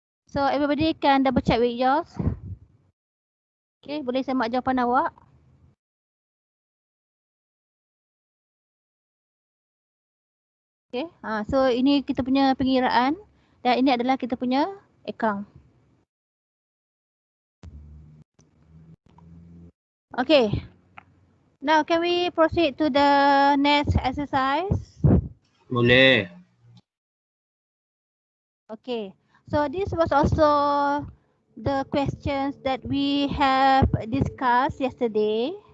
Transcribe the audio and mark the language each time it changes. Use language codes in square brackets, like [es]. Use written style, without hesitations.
[en] So everybody can double check with yours. [ms] Okay, boleh semak jawapan awak. Okay, so ini kita punya pengiraan dan ini adalah kita punya account. [en] Okay, now can we proceed to the next exercise? [ms] Boleh. [en] Okay, so this was also the questions that we have discussed yesterday.